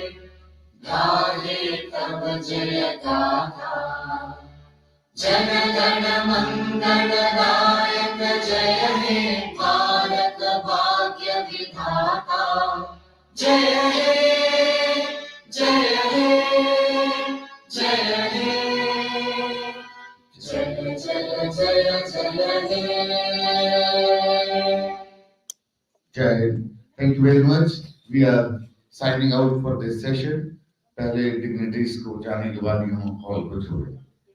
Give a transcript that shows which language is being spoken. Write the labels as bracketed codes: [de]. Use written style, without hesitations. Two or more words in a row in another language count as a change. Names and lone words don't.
[bn] গাহে তব জয় গাথা জন গণ মঙ্গল দায়ক জয় হে ভারত ভাগ্য বিধাতা। জয় হে জয় হে জয় হে জয় জয় জয় জয় হে। [hi] जय हिंद। [en] Thank you very much. We are signing out for this session. [hi] पहले डिग्निटीज को जाने के बाद ही हम हॉल को छोड़ें।